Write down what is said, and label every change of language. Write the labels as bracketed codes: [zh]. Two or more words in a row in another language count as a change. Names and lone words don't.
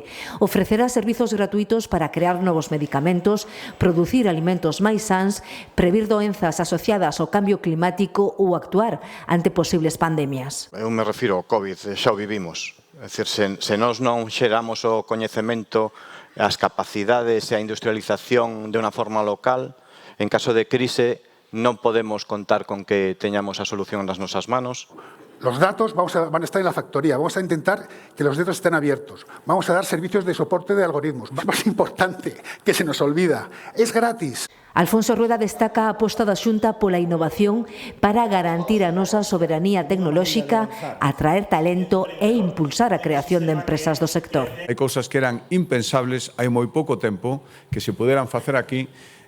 [gl] Ofrecerá servizos gratuitos para crear novos medicamentos, producir alimentos máis sans, previr doenzas asociadas ao cambio climático ou actuar ante posibles pandemias. Eu me refiro ao COVID, xa o vivimos. É dicir, se nós non xeramos o coñecemento, as capacidades e a industrialización de unha forma local, en caso de crise, non podemos contar con que teñamos a solución nas nosas manos. [es] Los datos van a estar en la factoría, vamos a intentar que los datos estén abiertos, vamos a dar servicios de soporte de algoritmos. Más importante, que se nos olvida, es gratis. [gl] Alfonso Rueda destaca a aposta da Xunta pola innovación para garantir a nosa soberanía tecnolóxica, atraer talento e impulsar a creación de empresas do sector. Hai cousas que eran impensables hai moi pouco tempo que se poderan facer aquí